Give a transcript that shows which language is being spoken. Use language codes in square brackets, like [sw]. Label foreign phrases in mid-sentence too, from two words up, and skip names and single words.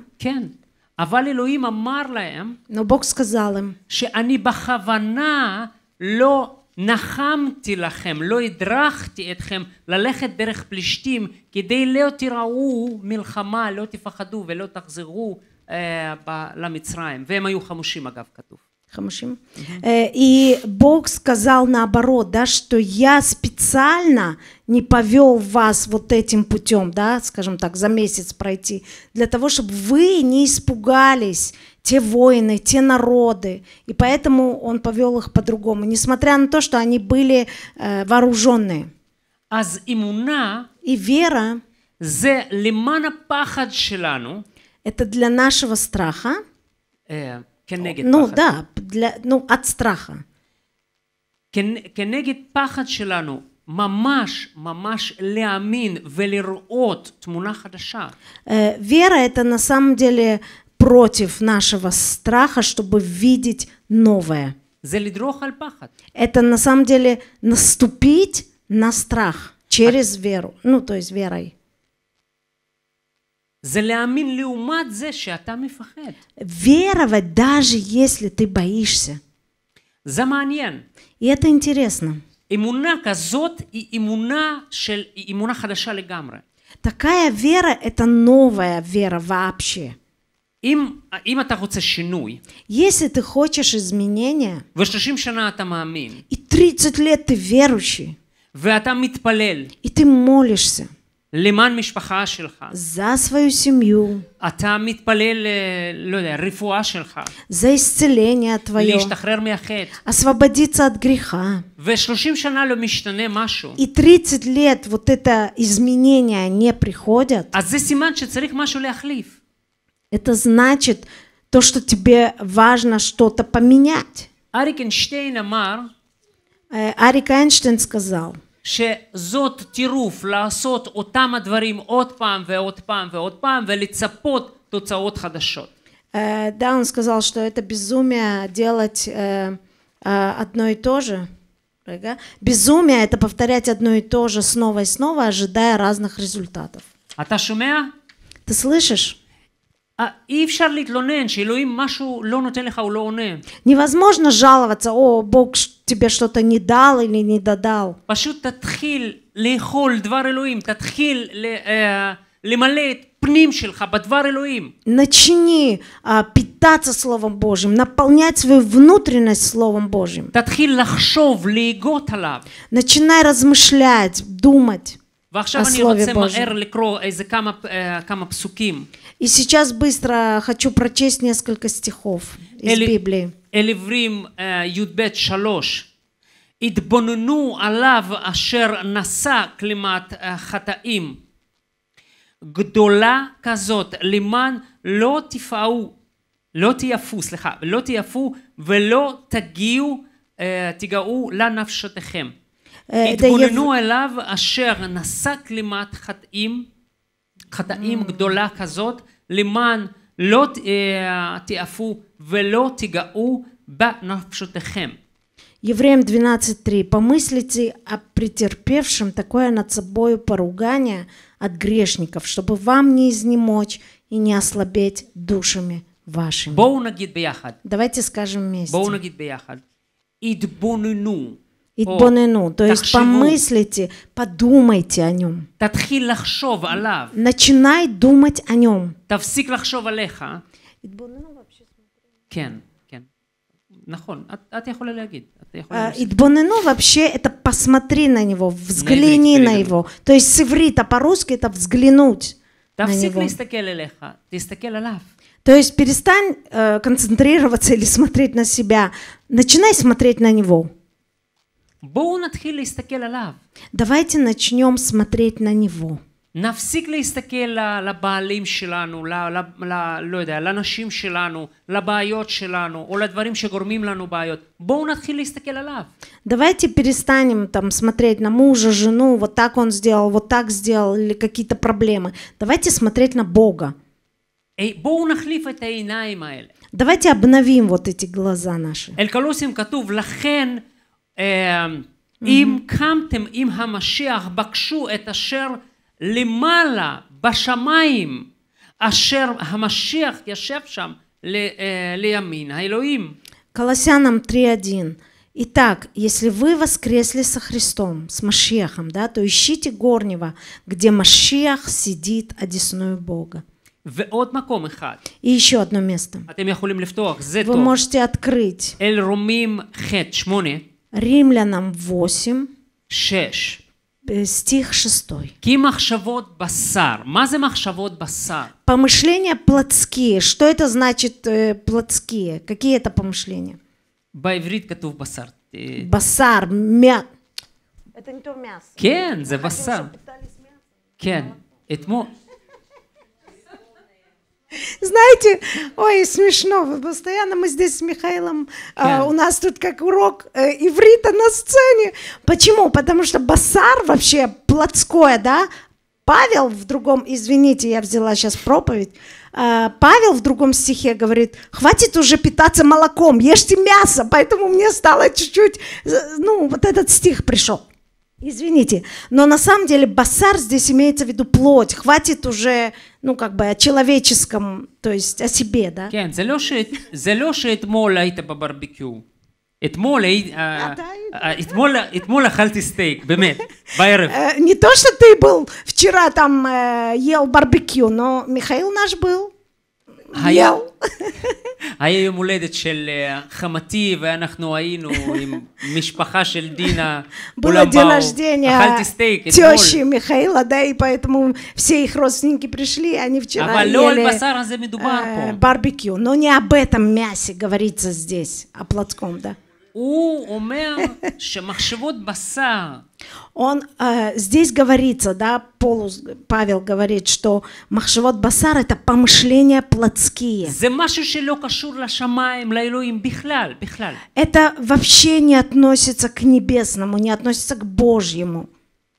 [he] כן, אבל אלוהים אמר להם, [ru] Но Бог сказал им, [he] שאני בכוונה לא נחמתי לכם, לא הדרכתי אתכם ללכת דרך פלישתים, כדי לא תראו מלחמה, לא תפחדו ולא תחזרו למצרים. והם היו חמושים, אגב, כתוב. [ru] Хамушим. И Бог сказал наоборот, да, что я специально не повел вас вот этим путем, да, скажем так, за месяц пройти, для того, чтобы вы не испугались, те воины, те народы, и поэтому он повел их по-другому, несмотря на то, что они были вооруженные. [he] אז אמונה, [ru] И вера, [he] זה למען הפחד שלנו, [ru] это для нашего страха, [he] כנגד [ru] ну [he] פחד. [ru] да, от страха. [he] כנגד פחד שלנו, ממש ממש להאמין ולראות תמונה חדשה. [ru] Вера это на самом деле против нашего страха, чтобы видеть новое. [he] זה לדרוך על פחד. [ru] Это на самом деле наступить на страх через веру, ну то есть верой. [he] זה להאמין לעומת זה שאתה מפחד. [ru] Веровать даже если ты боишься. [he] זה מעניין. [ru] И это интересно. [he] אמונה כזאת היא אמונה חדשה לגמרי. [ru] Такая вера это новая вера вообще. [he] אם אתה רוצה שינוי, [ru] Если ты хочешь изменения, [he] ו30 שנה אתה מאמין, [ru] и 30 лет ты верующий, [he] ואתה מתפלל, [ru] и ты молишься [he] למען משפחה שלך, [ru] за свою семью, [he] אתה מתפלל, לא יודע, רפואה שלך, [ru] за исцеление твое, [he] להשתחרר מהחטא, [ru] освободиться от греха. [he] ו30 שנה לא משתנה משהו, [ru] И 30 лет вот это изменения не приходят, [he] אז זה סימן שצריך משהו להחליף. [ru] это значит то, что тебе важно что-то поменять. [he] אריק איינשטיין אמר, [ru] Арик Эйнштейн сказал, [he] שזאת טירוף לעשות אותם הדברים עוד פעם ועוד פעם ועוד פעם ולצפות תוצאות חדשות. [ru] Да, он сказал, что это безумие делать одно и то же. Безумие – это повторять одно и то же снова и снова, ожидая разных результатов. [he] אתה שומע? [ru] Ты слышишь? [he] אי אפשר להתלונן שאלוהים משהו לא נותן לך או לא עונה. [ru] Невозможно жаловаться, о, Бог тебе что-то не дал или не додал. [he] פשוט תתחיל לאכול דבר אלוהים, תתחיל למלא את פנים שלך בדבר אלוהים. [ru] Начни питаться Словом Божьим, наполнять свою внутренность Словом Божьим. [he] תתחיל לחשוב, להגות עליו. [ru] Начинай размышлять, думать. [he] ועכשיו אני רוצה מהר לקרוא איזה כמה פסוקים. [ru] И сейчас быстро хочу прочесть несколько стихов из Библии. [he] אל עברים י"ב 3. התבוננו עליו אשר נשא כלימת חטאים. גדולה כזאת למען לא תיאפו ולא תיגעו לנפשותיכם. התבוננו אליו אשר נשא כלימת חטאים גדולה כזאת למען לא תיאפו ולא תיגעу בנפשותיכם. [ru] Евреям 12:3. Помыслите о претерпевшем такое над собою поругание от грешников, чтобы вам не изнемочь и не ослабеть душами вашими. [he] בואו נגיד ביחד. [ru] Давайте скажем вместе. [he] בואו נגיד ביחד. התבוננו. [ru] Itbonenu, то есть помыслите, подумайте о нем. [he] תתחיל לחשוב עליו. [ru] Начинай думать о нем. [he] תפסיק לחשוב עליך. Itbonenu כן, כן. נכון, את יכולה להגיד. [ru] Itbonenu вообще это посмотри на него, взгляни на него. То есть с иврита по-русски это взглянуть на [he] תפסיק [ru] него. [he] להסתכל אליך, תסתכל עליו. [ru] То есть перестань концентрироваться или смотреть на себя. Начинай смотреть на него. [he] בואו נתחיל להסתכל עליו. [ru] Давайте начнем смотреть на него. [he] נפסיק להסתכל לבעלים שלנו, לא יודע, לנשים שלנו, לבעיות שלנו, או לדברים שגורמים לנו בעיות. בואו נתחיל להסתכל עליו. [ru] Давайте перестанем там смотреть на мужа, жену, вот так он сделал, вот так сделал, или какие-то проблемы. Давайте смотреть на Бога. [he] בואו נחליף את העיניים האלה. [ru] Давайте обновим вот эти глаза наши. [he] אל קולוסים כתוב, לכן אם קמתם עם המשיח, בקשו את אשר למעלה בשמיים, אשר המשיח ישב שם לימין האלוהים. [ru] Колоссянам 3:1. Итак, если вы воскресли со Христом, с Машиахом, да, то ищите горнего, где Машиах сидит одесную Бога. [he] ועוד מקום אחד. [ru] И еще одно место. [he] אתם יכולים לפתוח, זה [ru] Вы [he] טוב. [ru] можете открыть [he] אל רומים ח' 8. [ru] Римлянам 8, 6. стих 6. [he] כי מחשבות בשר. מה זה מחשבות בשר? [ru] Помышления плотские. Что это значит плотские? Какие это помышления? [he] בעברית כתוב בשר. [ru] Басар, мясо. Это не то мясо. [he] כן, זה басар. כן. אתמול... [ru] Знаете, ой, смешно, постоянно мы здесь с Михаилом, у нас тут как урок иврита на сцене. Почему? Потому что басар вообще плотское, да? Павел в другом, извините, я взяла сейчас проповедь, Павел в другом стихе говорит, хватит уже питаться молоком, ешьте мясо, поэтому мне стало чуть-чуть, ну, вот этот стих пришел. Извините, но на самом деле басар здесь имеется в виду плоть, хватит уже, ну, как бы о человеческом, то есть о себе, да? [he] כן, זה לא שאתמול היית בברביקיו. אתמול אכלתי סטייק, באמת, בערב. [ru] Не то, что ты был вчера там, ел барбекю, но Михаил наш был, ел. [he] היה יום הולדת של חמתי, ואנחנו היינו עם משפחה של דינה. [ru] Было день рождения [he] אכלתי סטייק אתמול. [ru] тещи Михаила, да, и поэтому все их родственники пришли, они вчера [he] אבל לא על [ru] ели [he] בשר הזה מדובר פה. [ru] барбекю. Но не об этом мясе говорится здесь, о плотском, да. [he] הוא אומר שמחשבות בשר. [ru] Он здесь говорится, да, Павел говорит, что [he] מחשבות בשר [ru] это помышления плотские. [he] זה משהו שלא קשור לשמיים, לאלוהים, בכלל. [ru] Это вообще не относится к небесному, не относится к Божьему.